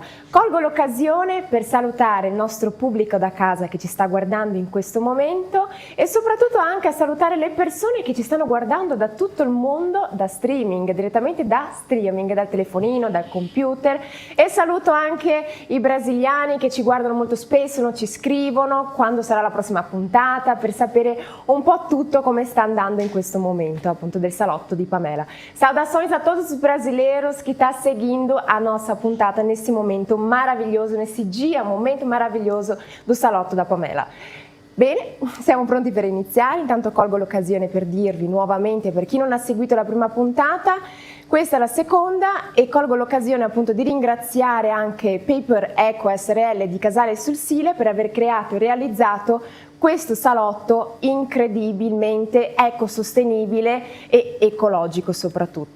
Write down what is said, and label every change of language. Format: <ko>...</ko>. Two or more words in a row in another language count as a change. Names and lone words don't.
<it>Colgo l'occasione per salutare il nostro pubblico da casa che ci sta guardando in questo momento e soprattutto anche a salutare le persone che ci stanno guardando da tutto il mondo, da streaming, direttamente da streaming, dal telefonino, dal computer, e saluto anche i brasiliani che ci guardano molto spesso, non ci scrivono quando sarà la prossima puntata per sapere un po' tutto come sta andando in questo momento appunto del Salotto de Pamela.</it> <pt>Saudações a todos os brasileiros que estão seguindo a nossa puntata nesse momento maravilhoso, nesse momento maravilhoso do Salotto da Pamela.</pt> <it>Bene, siamo pronti per iniziare. Intanto colgo l'occasione per dirvi nuovamente, per chi non ha seguito la prima puntata, questa è la seconda, e colgo l'occasione appunto di ringraziare anche Paper Eco SRL di Casale sul Sile per aver creato e realizzato questo salotto incredibilmente ecosostenibile e ecologico soprattutto.</it>